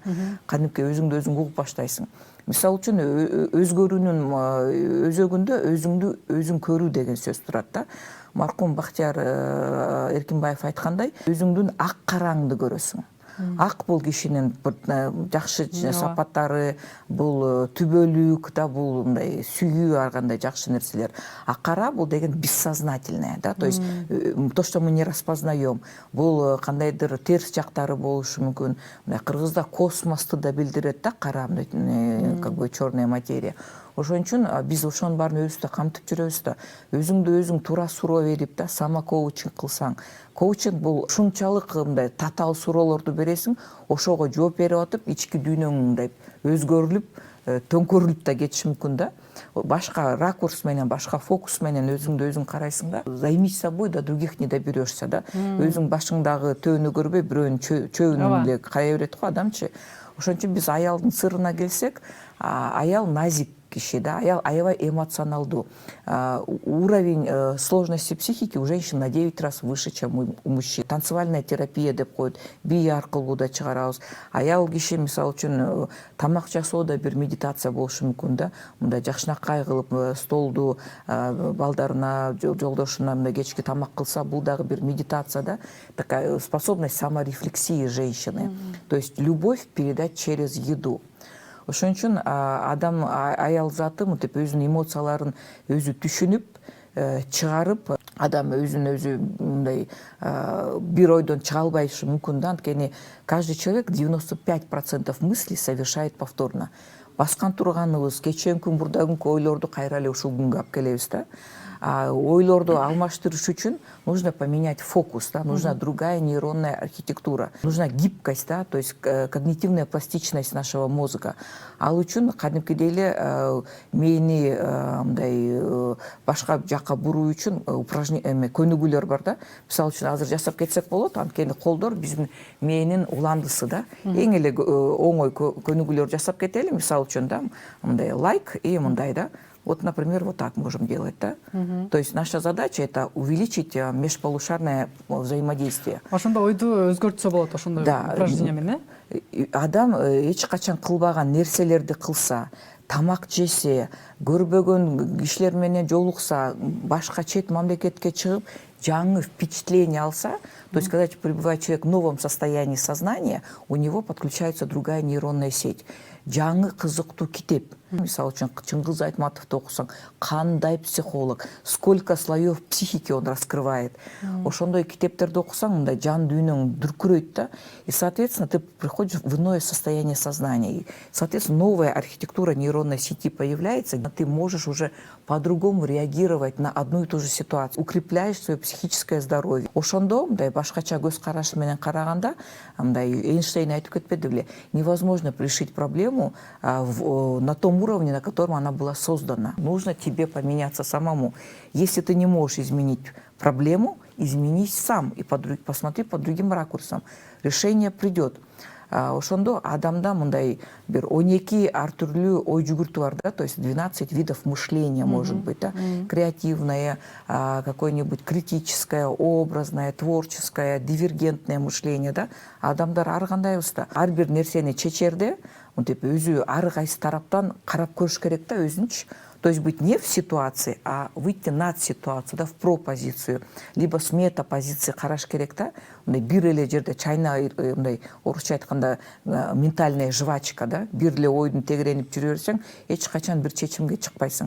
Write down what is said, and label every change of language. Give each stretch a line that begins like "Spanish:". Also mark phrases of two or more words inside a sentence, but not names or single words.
Kyrgyz: Кадимки өзүңдү өзүң угуп баштайсың. Мисалы үчүн өзгөрүүнүн өзөгүндө өзүңдү өзүң көрүү деген сөз турат да. Маркум Бахтияр Эркинбаев айткандай, өзүңдүн ак караңды көрөсүң. Ак бул кишинин жакшы сапаттары, бул түбөлүк да, бул мындай сүйүү, ар кандай жакшы нерселер.
Russian: А
Kyrgyz: кара бул деген
Russian: бессознательное да, то есть то, что мы не распознаем.
Kyrgyz: Бул кандайдыр терс жактары болушу мүмкүн. Кыргызда космосту да билдирет да, кара,
Russian: как бы черная материя.
Kyrgyz: Ошон үчүн биз ошонун баарын өзүбүздө камтып жүрөбүз да. Өзүңдү өзүң туура суроо берип да, самокоучинг кылсаң. Коучинг бул ушунчалык мындай татаал суроолорду бересиң, ошого жооп берип атып, ички дүйнөң мындай өзгөрүлүп, төңкөрүлүп да кетиши мүмкүн да. Башка ракурс менен, башка фокус менен өзүңдү өзүң карайсың да.
Russian: Займись собой, да других не доберешься да.
Kyrgyz: Өзүң башыңдагы төөнү көрбөй, бирөөнүн чөбүнө эле карай берет го адамчы. Ошон үчүн биз аялдын сырына келсек, аял назик киши, да, аял аябай эмоционалдуу.
Russian: Уровень сложности психики у женщин на 9 раз выше, чем у мужчин. Танцевальная терапия
Kyrgyz: деп коет, бий аркылуу да чыгарабыз. Аял киши мисалы үчүн тамак жасоодо бир медитация болушу мүмкүн да. Мындай жакшынакай кылып столду балдарына, жолдошуна мындай кечки тамак кылса, бул дагы бир медитация да.
Russian: Такая способность саморефлексии женщины. То есть любовь передать через еду.
Kyrgyz: Ошон үчүн адам аял заты мынтип өзүнүн эмоцияларын өзү түшүнүп, чыгарып, адам өзүн өзү мындай бир ойдон чыга албайшы мүмкүн да.
Russian: Анткени каждый человек 95% мыслей совершает повторно.
Kyrgyz: Баскан турганыбыз, кечен күн, бурда күнкү ойлорду кайра эле ушул күнгө алып келебиз да. ойлорду алмаштырыш үчүн
Russian: нужно поменять фокус, да, нужна другая нейронная архитектура, нужна гибкость, да, то есть когнитивная пластичность нашего мозга.
Kyrgyz: Ал үчүн кадимкидей эле мээни мындай башка жакка буруу үчүн упражнение көнүгүүлөр бар да. Мисалы үчүн азыр жасап кетсек болот, анткени колдор биздин мээнин уландысы да. Эң эле оңой көнүгүүлөр жасап кетели, мисалы үчүн да, мындай лайк и мындай да.
Russian: Вот, например, вот так можем делать, да? То есть наша задача это увеличить межполушарное взаимодействие.
Kyrgyz: Ошондо ойду өзгөртсө болот ошондой упражнение менен. Адам эч качан кылбаган нерселерди кылса, тамак жесе, көрбөгөн кишилер менен жолукса, башка чет мамлекетке чыгып, жаңы впечатление алса,
Russian: то есть когда пребывает человек в новом состоянии сознания, у него подключается другая нейронная сеть.
Kyrgyz: Жаңы кызыктуу китеп. Мисалы үчүн Чыңгыз Айтматовду окусаң, кандай психолог,
Russian: сколько слоев психики он раскрывает.
Kyrgyz: Ошондой китептерди окусаң, мындай жан дүйнөң дүркүрөйт да.
Russian: И, соответственно, ты приходишь в иное состояние сознания. И, соответственно, новая архитектура нейронной сети появляется, и ты можешь уже по-другому реагировать на одну и ту же ситуацию. Укрепляешь свое психическое здоровье.
Kyrgyz: Ошондо, мындай башкача көз караш менен караганда, мындай Эйнштейн айтып кетпеди беле,
Russian: невозможно решить проблему на том уровне, на котором она была создана. Нужно тебе поменяться самому. Если ты не можешь изменить проблему, изменись сам и посмотри под другим ракурсом. Решение придет.
Kyrgyz: Ошондо адамда мындай бир 12 ар түрлүү ой жүгүртүү бар да,
Russian: то есть 12 видов мышления может быть, да, креативное, какое-нибудь критическое, образное, творческое, дивергентное мышление, да.
Kyrgyz: Адамдар ар кандай уста, ар бир нерсени чечерде, мынтип өзү ар кайсы тараптан карап көрүш керек да өзүнчү.
Russian: То есть быть не в ситуации, а выйти над ситуацию, да, в пропозицию, либо с метапозиции
Kyrgyz: караш керек да. Бир эле жерде чайна, мындай орусча айтканда
Russian: ментальная жвачка,
Kyrgyz: да, бир эле ойдун тегеренип жүрө берсең, эч качан бир чечимге чыкпайсың.